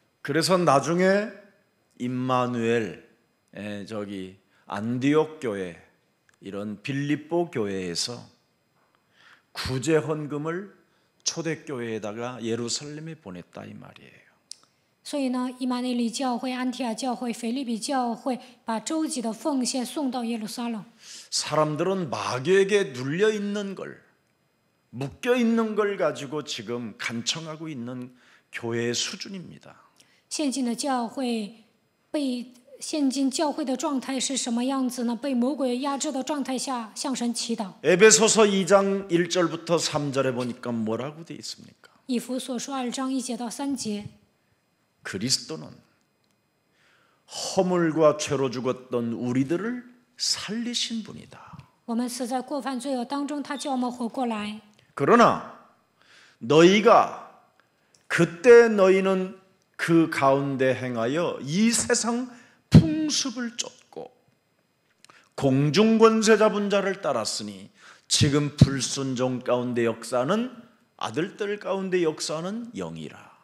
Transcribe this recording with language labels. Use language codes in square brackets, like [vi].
[ko] 그래서 나중에 임마누엘 저기 안디옥 교회 이런 빌립보 교회에서 구제 헌금을 초대교회에다가 예루살렘에 보냈다 이 말이에요. [zh] 所以呢，以马内利教会、安提阿教会、腓立比教会把周济的奉献送到耶路撒冷。 [ko] 사람들은 마귀에게 눌려 있는 걸, 묶여 있는 걸 가지고 지금 간청하고 있는 교회의 수준입니다. [zh] 现今的教会现今教会的状态是什么样子呢？被魔鬼压制的状态下向神祈祷。 [ko] 에베소서 2장 1절부터 3절에 보니까 뭐라고 돼 있습니까? [zh] 以弗所书2章1节到3节， [ko] 그리스도는 허물과 죄로 죽었던 우리들을 살리신 분이다. [zh] 我们死在过犯罪恶当中，他叫我们活过来。 [ko] 그러나 너희가 그때 너희는 그 가운데 행하여 이 세상 풍습을 쫓고 공중권세 잡은 자를 따랐으니 지금 불순종 가운데 역사는 아들들 가운데 역사는 영이라.